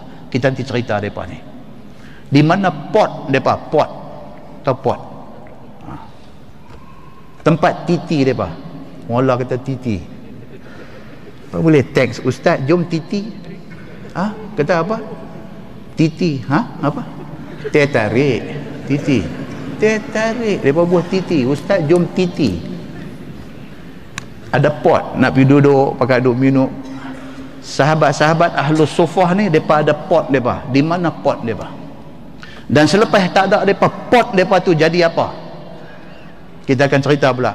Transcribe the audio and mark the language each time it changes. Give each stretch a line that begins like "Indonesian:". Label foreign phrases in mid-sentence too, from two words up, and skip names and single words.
Malay: Kita nanti cerita mereka ni. Di mana pot mereka, pot tempat titi mereka. Mula kata titi, apa boleh teks ustaz, jom titi. Kata apa? Titi, apa? Teh tarik, titi. Teh tarik, mereka buat titi. Ustaz, jom titi. Ada pot, nak pergi duduk, pakai duduk minum. Sahabat-sahabat Ahlus Suffah ni, mereka ada pot mereka. Di mana pot mereka? Dan selepas tak ada mereka, pot mereka tu jadi apa? Kita akan cerita pula.